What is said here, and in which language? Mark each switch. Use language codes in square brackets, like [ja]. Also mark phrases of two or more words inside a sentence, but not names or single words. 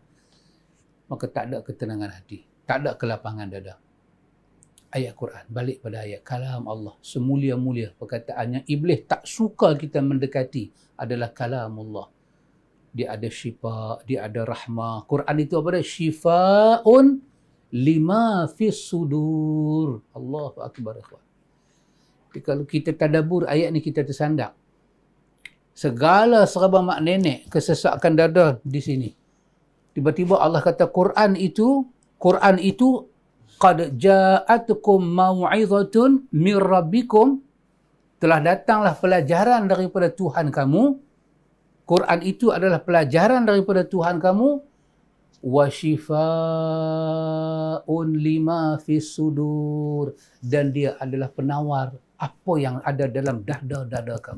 [ms] Maka tak ada ketenangan hati, tak ada kelapangan dada. Ayat Quran, balik pada ayat kalam Allah, semulia-mulia perkataannya. Iblis tak suka kita mendekati adalah kalam Allah. Dia ada syifa, dia ada rahmah. Quran itu apa dia? [ar] شفاء لما في الصدور. الله أكبر. [ms] Jadi kalau kita tadabbur ayat ni, kita tersandak. Segala serba mak nenek kesesakan dada di sini. Tiba-tiba Allah kata Quran itu [ar] قد جاءتكم موعظة من ربكم, [ms] telah datanglah pelajaran daripada Tuhan kamu. Quran itu adalah pelajaran daripada Tuhan kamu. [ar] وشفاء لما في الصدور, [ms] dan dia adalah penawar apa yang ada dalam dada-dada kamu.